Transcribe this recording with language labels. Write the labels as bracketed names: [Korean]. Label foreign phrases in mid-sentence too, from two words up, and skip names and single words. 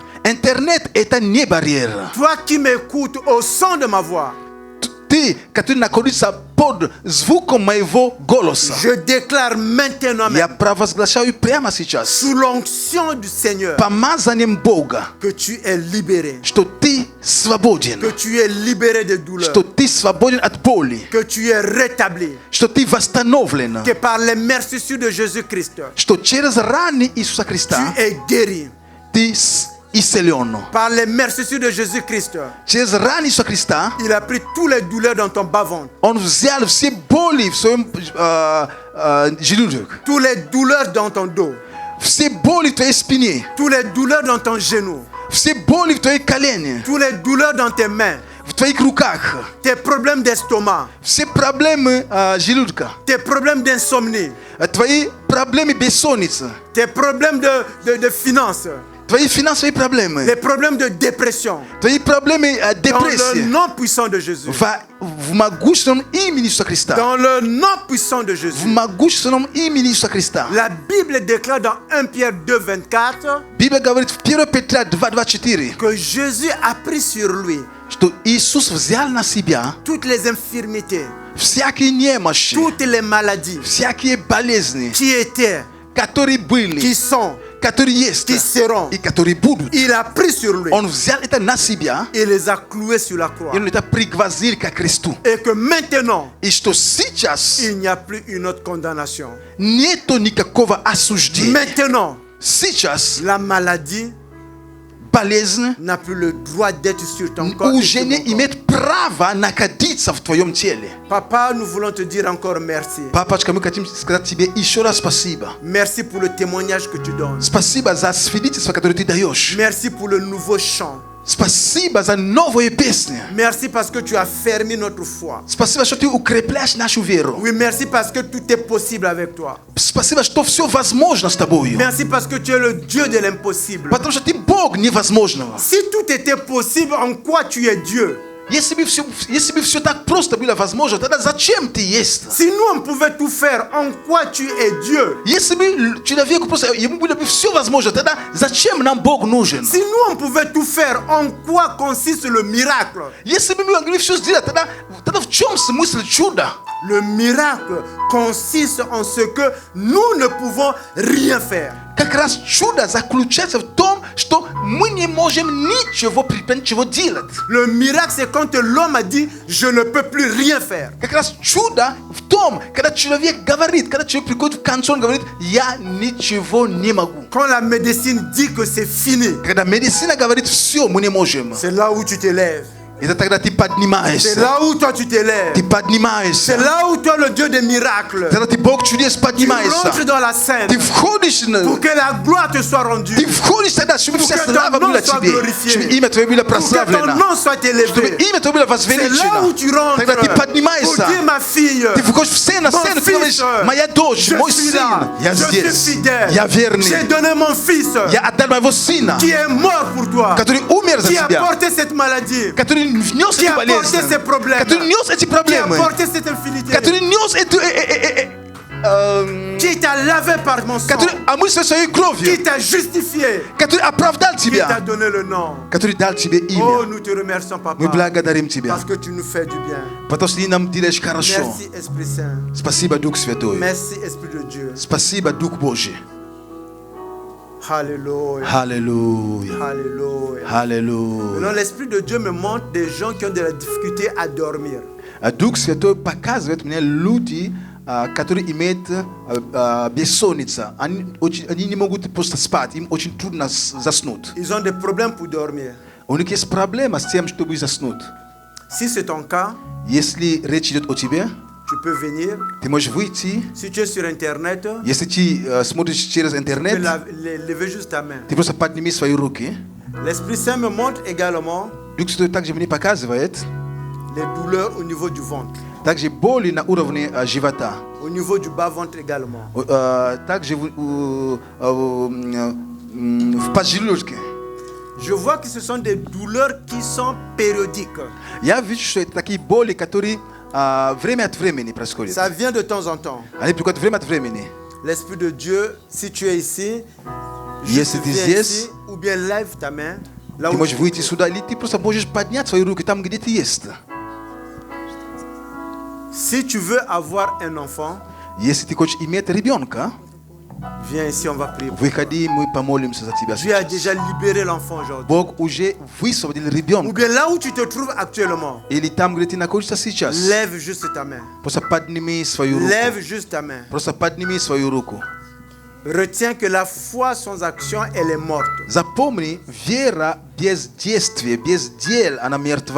[Russian] Интернет – это не барьер. [French] Toi qui m'écoutes au son de ma voix, [Russian] Ты, который находится под звуком моего голоса, [French] je déclare maintenant, [Russian] я [French] même, [Russian] провозглашаю прямо сейчас, [French] sous l'onction du Seigneur, [Russian] помазанием Бога, [French] que tu es libéré, [Russian] что ты свободен, [French] que tu es libéré de douleur, [Russian] что ты свободен от боли, [French] que tu es rétabli, [Russian] что ты восстановлен, [French] que par les mercissures de Jésus-Christ, [Russian] что через раны Иисуса Христа [French] tu es guéri. [Russian] ты iseliono. [French] Par les mercissures de Jésus-Christ, [Russian] Через рани Исуса Христа [French] il a pris toutes les douleurs dans ton bas-ventre, [Russian] Он взял все боли в своем желудок, [French] toutes les douleurs dans ton dos, [Russian] все боли в твоей спине, [French] toutes les douleurs dans ton genou, [Russian] все боли в твоей колене, [French] toutes les douleurs dans tes mains, [Russian] в твоих руках, [French] tes problèmes d'estomac, [Russian] все проблемы желудка, [French] tes problèmes d'insomnie, [Russian] твои проблемы бессонницы, [French] tes problèmes de finances, [Russian] твои финансовые проблемы, [French] les problèmes de dépression. [Russian] твои проблемы [French] Dans le [Russian] депрессии. [French] nom puissant de Jésus. [Russian] В могущественном имени Иисуса Христа. [French] Dans le nom puissant de [Russian] В [French] Jésus. [Russian] могущественном имени Иисуса Христа. [French] La Bible déclare dans 1 Pierre 2, 24 [Russian] Библия говорит в 1 Петра 2:24, [French] que Jésus a pris sur lui [Russian] что Иисус взял на себя [French] toutes les infirmités, [Russian] всякие немощи, [French] toutes les maladies [Russian] всякие болезни, [French] qui étaient, [Russian] которые были, [French] qui sont, [Russian] которые есть [French] qui seront. [Russian] и которые будут. [French] Il a pris sur lui [Russian] Он взял это на себя, [French] et les a cloués sur la croix. [Russian] и Он это пригвоздил к кресту. [French] Et que maintenant, [Russian] И что сейчас [French] il n'y a plus une autre condamnation. [Russian] нету никакого осуждения. [French] Maintenant, [Russian] Сейчас [French] la maladie [Russian] болезнь [French] n'a plus le droit d'être sur ton corps. et [Russian] уже [French] sur [Russian] не [French] mon corps. [Russian] имеет права находиться в твоем теле. [French] Papa, nous voulons te dire encore merci. [Russian] Папочка, мы хотим сказать тебе еще раз спасибо. [French] Merci pour le témoignage que tu donnes. [Russian] Спасибо за свидетельство, которое ты даешь. [French] Merci pour le nouveau chant. [Russian] Спасибо за новые песни. [French] Merci parce que tu as fermé notre foi. [Russian] Спасибо, что ты укрепляешь нашу веру. [French] Oui, merci parce que tout est possible avec toi. [Russian] Спасибо, что все возможно с тобою. [French] Merci parce que tu es le Dieu de l'impossible. [Russian] Потому что ты Бог невозможного. [French] Si tout était possible, en quoi tu es Dieu? [Russian] Если бы все так просто было возможно, тогда зачем ты есть? [French] Si nous, on pouvait tout faire, en quoi tu es Dieu? [Russian] Если бы человеку просто ему было бы все возможно, тогда зачем нам Бог нужен? [French] Si nous, on pouvait tout faire, en quoi consiste le miracle? [Russian] Если бы мы могли все сделать, тогда в чем смысл чуда? [French] Le miracle consiste en ce que nous ne pouvons rien faire. [Russian] Как раз чудо заключается в том, что мы не можем ничего предпринять, ничего делать. [French] Le miracle, c'est quand l'homme a dit « je ne peux plus rien faire ». [Russian] Как раз чудо в том, когда человек говорит, когда человек приходит в конце, он говорит, я ничего не могу. [French] Quand la médecine dit que c'est fini, [Russian] Когда медицина говорит, все, мы не можем. [French] c'est là où tu t'élèves. [Russian] Это тогда ты [French] C'est [Russian] поднимаешься. [French] là où toi tu t'élèves. [Russian] Ты поднимаешься. [French] C'est là où toi, le Dieu des miracles, [Russian] Тогда ты Бог чудес [French] tu [Russian] поднимаешься. [French] rentres dans la scène [Russian] Ты входишь, [French] pour que la gloire te soit rendue, [Russian] ты входишь тогда, чтобы вся [French] Pour que [Russian] слава [French] ton nom [Russian] была [French] soit [Russian] тебе, [French] glorifié. [Russian] чтобы имя Твое было [French] pour que ton [Russian] прославлено, [French] nom soit [Russian] чтобы [French] élevé. [Russian] имя Твое было [French] C'est là [Russian] возвеличено. [French] où tu rentres [Russian] Тогда ты [French] pour [Russian] поднимаешься. [French] dire ma fille, [Russian] Ты выходишь в сцену, на [French] Mon [Russian] сцену, ты говоришь, [French] fils, [Russian] моя дочь, [French] je [Russian] мой [French] suis [Russian] сын, [French] là, [Russian] я [French] je suis [Russian] здесь, [French] fidèle. [Russian] я верный, [French] J'ai donné mon fils [Russian] я отдал моего сына, [French] qui est mort pour toi, [Russian] который умер за [French] qui a [Russian] тебя, [French] porté cette maladie, [Russian] который внес [French] qui [Russian] эти [French] a porté [Russian] болезни, [French] ces problèmes, [Russian] который нес эти [French] qui a [Russian] проблемы, [French] porté cette infinité, [Russian] который нес эту, [French] qui t'a lavé par mon sang, [Russian] который омылся своей [French] qui [Russian] кровью, [French] t'a justifié, [Russian] который оправдал [French] qui t'a [Russian] тебя, [French] donné le nom. [Russian] который дал тебе [French] Oh, [Russian] имя. [French] nous te remercions, [Russian] Мы [French] Papa, [Russian] благодарим тебя, [French] parce que tu nous fais du bien. [Russian] потому что ты нам делаешь хорошо. [French] Merci, Esprit Saint. [Russian] Спасибо, Дух Святой. [French] Merci, Esprit de Dieu. [Russian] Спасибо, Дух Божий. [French] Alléluia. [Russian] Аллилуйя. [French] Alléluia. [Russian] Аллилуйя. [French] Maintenant, l'Esprit de Dieu me montre des gens qui ont de la difficulté à dormir. [Russian] Дух Святой показывает мне люди, которые имеют бессонницу. Они не могут просто спать, им очень трудно заснуть. [French] Ils ont des problèmes pour dormir. [Russian] У них есть проблема с тем, чтобы заснуть. [French] Si c'est ton cas, [Russian] Если речь идет о тебе, [French] tu peux venir. [Russian] ты можешь выйти. [French] Si tu es sur Internet, tu [Russian] Если ты смотришь через [French] peux [Russian] интернет, [French] lever juste ta main. [Russian] ты просто подними свои руки. [French] L'Esprit Saint me montre également [Russian] Дух Святой также мне показывает [French] les douleurs au niveau du ventre, [Russian] также боли на уровне живота. [French] au niveau du bas-ventre également. [Russian] Также в поджелудке. [French] Je vois que ce sont des douleurs qui sont périodiques. [Russian] Я вижу, что это такие боли, которые время от времени происходят. [French] Ça vient de temps en temps. [Russian] Они приходят время от времени. [French] L'Esprit de Dieu, si tu es ici, [Russian] Если [French] juste [Russian] ты [French] viens [Russian] здесь, [French] ici, ou bien lève ta main, là [Russian] ты [French] où [Russian] можешь [French] tu [Russian] выйти [French] es. [Russian] сюда, или ты просто можешь поднять свои руки там, где ты есть. [French] Si tu veux avoir un enfant, [Russian] Если ты хочешь иметь ребенка, [French] viens ici, on va prier. [Russian] выходи, мы помолимся за тебя [French] Dieu a [Russian] сейчас. [French] déjà libéré l'enfant aujourd'hui. [Russian] Бог уже высвободил [French] Ou [Russian] ребенка. [French] bien là où tu te trouves actuellement, [Russian] Или там, где ты находишься сейчас. [French] lève juste ta main. [Russian] Просто подними свою руку. [French] Lève juste ta main. [Russian] Просто подними свою руку. [French] Retiens que la foi sans action, elle est morte. [Russian] Запомни, вера без действия, без дел, она мертва.